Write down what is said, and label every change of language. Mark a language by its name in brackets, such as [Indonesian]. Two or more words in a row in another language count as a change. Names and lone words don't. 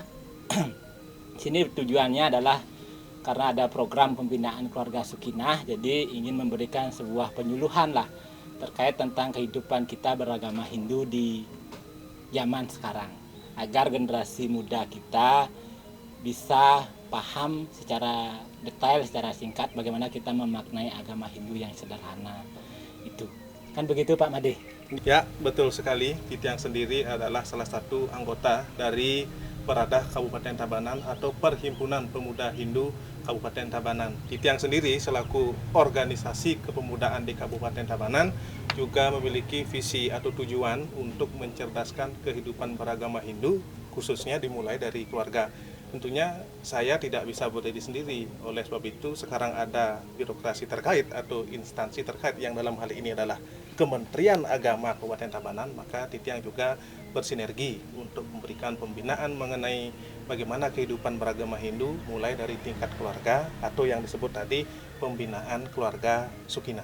[Indonesian] Sini tujuannya adalah karena ada program pembinaan keluarga Sukinah, jadi ingin memberikan sebuah penyuluhan lah terkait tentang kehidupan kita beragama Hindu di zaman sekarang, agar generasi muda kita bisa paham secara detail, secara singkat bagaimana kita memaknai agama Hindu yang sederhana itu. Kan begitu Pak Made? Ya, betul sekali. Titiang sendiri adalah salah satu anggota dari Peradah Kabupaten Tabanan atau Perhimpunan Pemuda Hindu Kabupaten Tabanan. Titiang sendiri selaku organisasi kepemudaan di Kabupaten Tabanan juga memiliki visi atau tujuan untuk mencerdaskan kehidupan beragama Hindu, khususnya dimulai dari keluarga. Tentunya saya tidak bisa berdiri sendiri, oleh sebab itu sekarang ada birokrasi terkait atau instansi terkait yang dalam hal ini adalah Kementerian Agama Kabupaten Tabanan, maka Titiang juga bersinergi untuk memberikan pembinaan mengenai bagaimana kehidupan beragama Hindu mulai dari tingkat keluarga atau yang disebut tadi pembinaan keluarga Sukina.